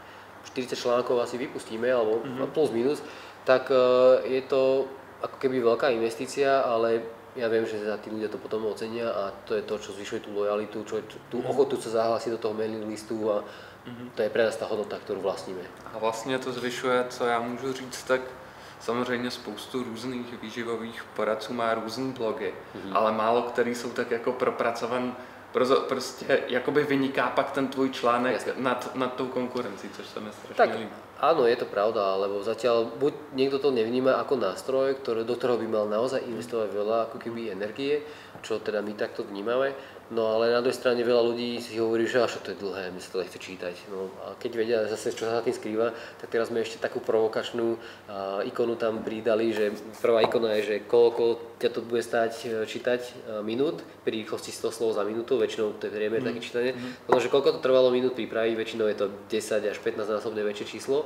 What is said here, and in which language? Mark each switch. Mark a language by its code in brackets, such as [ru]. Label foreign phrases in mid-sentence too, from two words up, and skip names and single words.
[sk] 40 článkov asi vypustíme, alebo plus minus, tak je to ako keby veľká investícia, ale ja viem, že tí ľudia to potom ocenia a to je to, čo zvyšuje tú lojalitu, tú ochotu sa zahlásiť do toho mailing listu a to je pre nás tá hodnota, ktorú vlastníme. [cs] A vlastně to zvyšuje, co já můžu říct, tak samozřejmě spoustu různých výživových poradců má různý blogy, ale málo který jsou tak jako propracovaný. Prostě jakoby vyniká pak ten tvůj článek nad tou konkurencí, což se mi strašně líbí. [sk] Áno, je to pravda, lebo zatiaľ buď niekto to nevníma ako nástroj, do ktorého by mal naozaj investovať veľa ako keby energie, čo teda my takto vnímame, no ale na druhej strane veľa ľudí si hovorí, že až to je dlhé, mi sa to nechce čítať. No a keď vedia zase, čo sa za tým skrýva, tak teraz sme ešte takú provokačnú ikonu tam pridali, že prvá ikona je, že koľko ťa to bude stáť čítať minút, pri rýchlosti 100 slov za minútu, väčšinou to je priemer také čítanie, potom, že koľko to trvalo minút pripraviť, väčšinou je to 10 až 15 násobne väčšie číslo.